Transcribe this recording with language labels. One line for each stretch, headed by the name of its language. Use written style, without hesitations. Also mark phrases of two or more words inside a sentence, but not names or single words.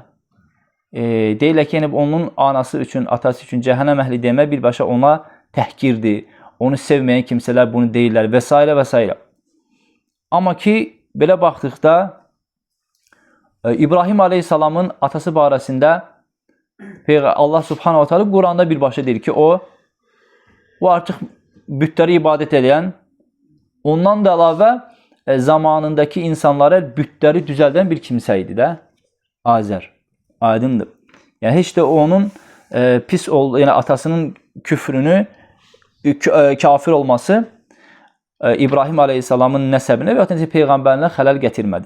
Azerbaijani: Deyirlər ki, yəni, onun anası üçün, atası üçün cəhənnəm əhli demək birbaşa ona təhqirdir. Onu sevməyən kimsələr bunu deyirlər və s. və s. Amma ki, belə baxdıqda İbrahim aleyhissalamın atası barəsində
Arabic: الله سبحانه وتعالى
Azerbaijani: Quranda birbaşa deyir ki, o artıq bütləri ibadət edən, ondan da əlavə zamanındakı insanlara bütləri düzəldən bir kimsə idi də, Azər. Aydındır. Yəni heç də onun yəni atasının küfrünü, kafir olması İbrahim aleyhissalamın nəsəbinə və ya peyğəmbərinə xələl gətirmədi.